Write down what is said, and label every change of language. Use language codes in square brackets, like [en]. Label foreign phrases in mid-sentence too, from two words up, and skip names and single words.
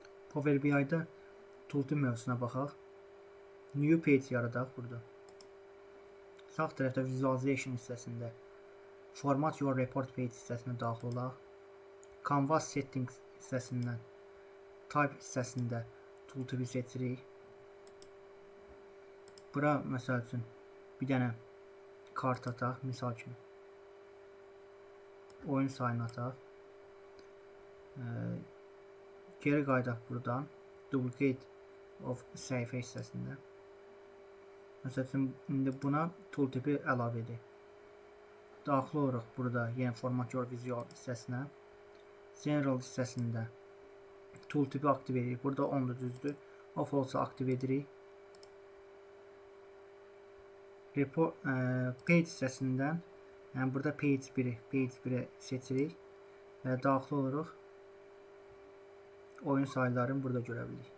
[az] Power BI-da tooltip mövzusuna baxaq. [en] New page [az] yaradaq burada. Sağ tərəfdə visualization hissəsində [en] format your report page [az] hissəsinə daxil olaq. [en] Canvas settings [az] hissəsindən type hissəsində tooltipi seçirik. Bura məsəl üçün bir dənə kart ataq, misal kimi. Oyun sayını ataq. Geri qaydaq buradan. [en] Duplicate of [az] səhifə hissəsində. Məsəl üçün, indi buna tooltipi əlavə edək. Daxil olaraq burada yenə [en] format your visual [az] hissəsinə. General hissəsində tooltipi aktiv edirik. Burada ondur, düzdür. Off olsa aktiv edirik. Report, page hissəsindən, yəni burada page 1'i seçirik və daxil olaraq oyun sayılarını burada görə bilirik.